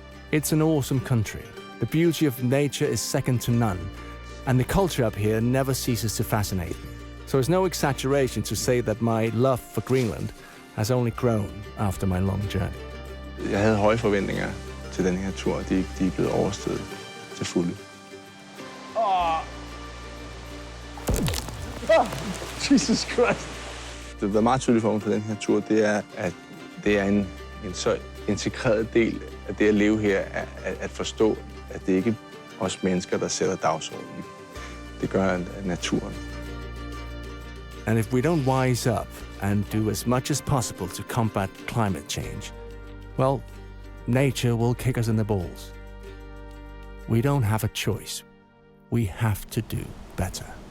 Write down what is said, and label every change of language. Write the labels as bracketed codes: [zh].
[en] It's an awesome country. The beauty of nature is second to none, and the culture up here never ceases to fascinate me. So it's no exaggeration to say that my love for Greenland has only grown after my long journey. [da] Jeg havde høje forventninger til den her tur, og de er blevet overstået til fulde. [en] Jesus Christ. [da] Det har været meget tydeligt for mig på den her tur, det er, at det er en så integreret del af det at leve her, at forstå, at det ikke er os mennesker, der sætter dagsordenen. Det gør naturen. [en] And if we don't wise up and do as much as possible to combat climate change, well, nature will kick us in the balls. We don't have a choice. We have to do better.